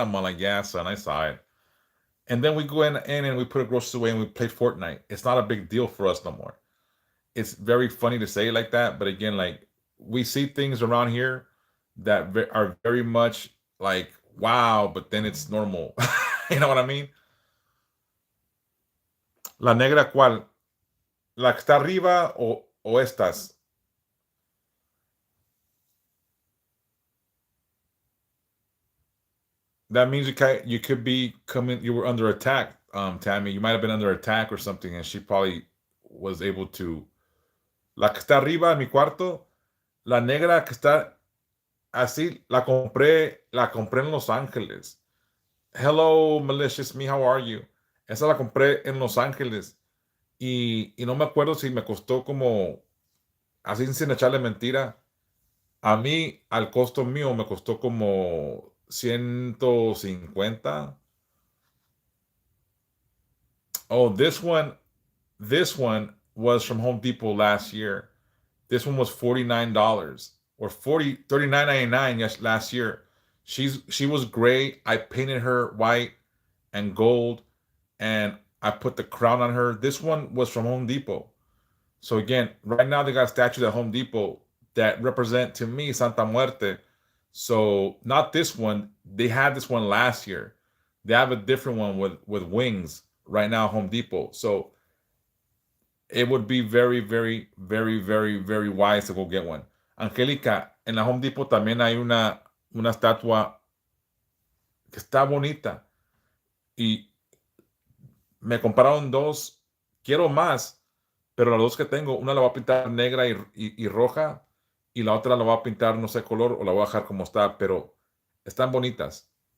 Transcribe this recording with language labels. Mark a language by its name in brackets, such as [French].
[English] I'm like, yeah, son, I saw it. And then we go in and we put our groceries away and we play Fortnite. It's not a big deal for us no more. It's very funny to say it like that, but again, like we see things around here that are very much like wow, but then it's normal. You know what I mean? [Spanish] La negra, ¿cuál? La que está arriba o estas? [English] That means you could be coming. You were under attack, Tammy. You might have been under attack or something, and she probably was able to. [Spanish] La que está arriba en mi cuarto, la negra que está así, la compré en Los Ángeles. [English] Hello, malicious me, how are you? [Spanish] Esa la compré en Los Ángeles y no me acuerdo si me costó como, así sin echarle mentira, a mí al costo mío me costó como 150. [English] Oh, this one was from Home Depot last year. This one was $49 or 39.99 yes last year. She was gray. I painted her white and gold and I put the crown on her. This one was from Home Depot. So again, right now they got statues at Home Depot that represent to me Santa Muerte. So not this one. They had this one last year. They have a different one with wings right now, Home Depot. So it would be very, very, very, very, very wise to go get one. [Spanish] Angélica, en la Home Depot también hay una estatua que está bonita. Y me compraron dos. Quiero más, pero las dos que tengo, una la voy a pintar negra y roja y la otra la voy a pintar, no sé, color o la voy a dejar como está, pero están bonitas.